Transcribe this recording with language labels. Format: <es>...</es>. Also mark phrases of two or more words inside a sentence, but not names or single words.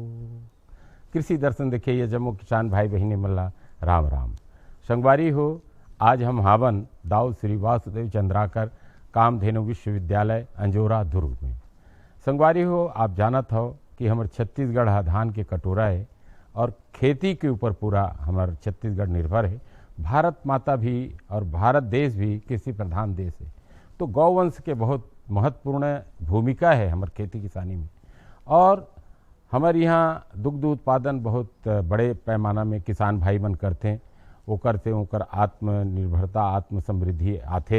<hne>कृषि दर्शन देखिए ये जम्मू किसान भाई बहिनी मल्ला राम राम। संगवारी हो, आज हम हावन दाऊ श्री वासुदेव चंद्राकर कामधेनु विश्वविद्यालय अंजोरा दुर्ग में। संगवारी हो, आप जानत हो कि हमारे छत्तीसगढ़ धान के कटोरा है और खेती के ऊपर पूरा हमारा छत्तीसगढ़ निर्भर है। भारत माता भी और भारत देश भी कृषि प्रधान देश है, तो गौवंश के बहुत महत्वपूर्ण भूमिका है हमारे खेती किसानी में। और हमारे यहाँ दुग्ध उत्पादन बहुत बड़े पैमाना में किसान भाई मन करते हैं, ओकर से ओकर आत्मनिर्भरता आत्म समृद्धि आथे।</hne>